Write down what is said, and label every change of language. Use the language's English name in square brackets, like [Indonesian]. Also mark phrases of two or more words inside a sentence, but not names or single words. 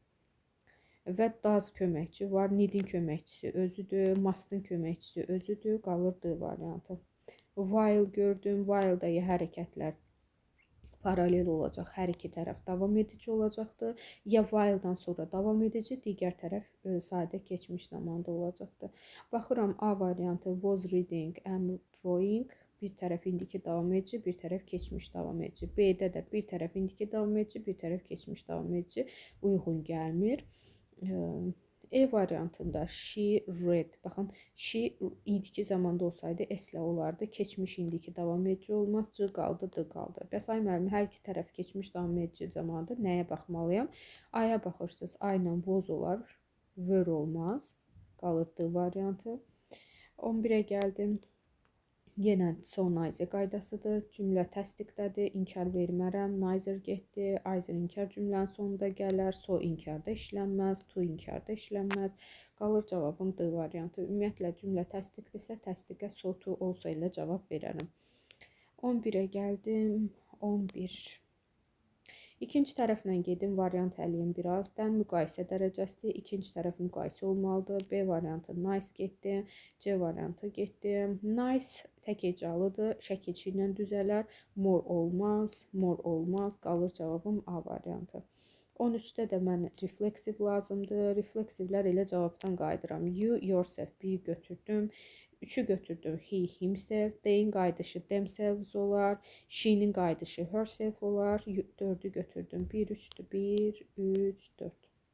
[Azerbaijani] Və does köməkçi var, need'in köməkçisi özüdür, must'ın köməkçisi özüdür, qalır D variantı. While gördüm, while-da hərəkətlər paralel olacaq, hər iki tərəf davam edici olacaqdır. Ya while-dan sonra davam edici, digər tərəf sadə keçmiş zamanda olacaqdır. Baxıram A variantı [English] was reading and drawing. [Azerbaijani] Bir tərəf indiki davam edici, bir tərəf keçmiş davam edici. B-də də bir tərəf indiki davam edici, bir tərəf keçmiş davam edici uyğun gəlmir. E variantında [English] she read. [Azerbaijani] Baxın, she indiki zamanda olsaydı S-lə olardı. Keçmiş indiki davam edici olmaz. C qaldı, D qaldı. Bəs ay müəllim, hər iki tərəf keçmiş davam edici zamanda nəyə baxmalıyam? A-ya baxırsınız, A ilə was olar, were olmaz. Qalır D variantı. 11-ə gəldim. Yenə [English] so neither [Azerbaijani] qaydasıdır. Cümlə təsdiqdədir. İnkar vermərəm. Neither getdi. Either inkar cümlənin sonunda gələr. So inkarda işlənməz. To inkarda işlənməz. Qalır cavabım D variantı. Ümumiyyətlə cümlə təsdiqdirsə, təsdiqə [English] so to [Azerbaijani] olsa ilə cavab verərəm. 11-ə gəldim. 11. İkinci tərəflə gedim, variant əliyim birazdan. Müqayisə dərəcəsidir. İkinci tərəf müqayisə olmalıdır. B variantı nice getdi. C variantı getdi. Nice tək hecalıdır. Şəkilçi ilə düzələr. More olmaz. More olmaz. Qalır cavabım A variantı. 13-də də mən refleksiv lazımdır. Refleksivlər elə cavabdan qayıdıram. [English] You, yourself, [Azerbaijani] bir götürdüm. 3'ü götürdüm. [English] He, himself. [Azerbaijani] They'in qayıdışı themselves olar. She'nin qayıdışı herself olar. 4'ü götürdüm. 1, 3'dür. 1, 3, 4.